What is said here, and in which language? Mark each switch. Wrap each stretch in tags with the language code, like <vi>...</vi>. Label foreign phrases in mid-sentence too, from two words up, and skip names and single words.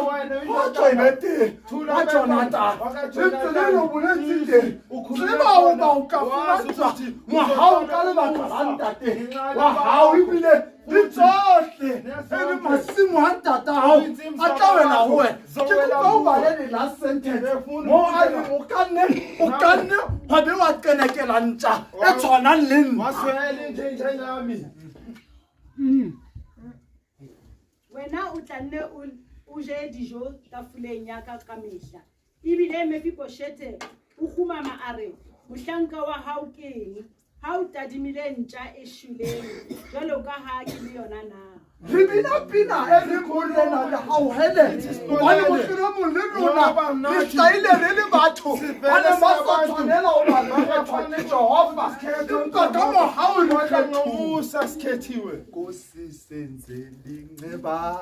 <st>Kgotso e be teng wa Jonathan. Lentswe le re boletse teng Tsiba o ba o ka fumantshwa mohau ka lebaka la ntate wa hao ebile le tsohle e le masimo a ntata hao a tla wela ho wena. Ke kopa o bale le</st> <en>last sentence</en> <st>mo a re o kanne wa be wa qenekela ntja e tshwanang le nna. Wena o tla nne o je dijo tafoleng ya ka ka mehla. Ebile Mephibosheth o khumama a re mohlanka wa hao ke eng? Ha o tadimile ntja e shuleng jwalo ka ha ke le yona na. Re bina pina e re morena le hauhele hobane mohlomong le lona le hlaile re le batho ba ne ba sa tshwanela ho ba kgethwa ke Jehova empa ka mohau le kgethiwe.</st> <ss>Nkosi senze linceba</ss>